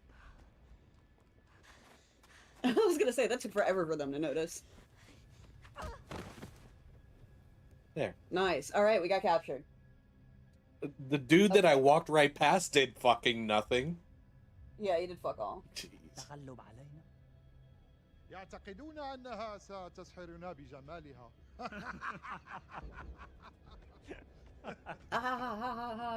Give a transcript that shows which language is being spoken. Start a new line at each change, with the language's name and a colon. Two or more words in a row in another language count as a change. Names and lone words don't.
English: I was gonna say, that took forever for them to notice. There. Nice. Alright, we got captured. The dude that I walked right past did fucking nothing. Yeah, you did fuck all. Jeez.
Arabic: يعتقدون أنها ستسحرنا بجمالها. Ah ha ha ha ha ha.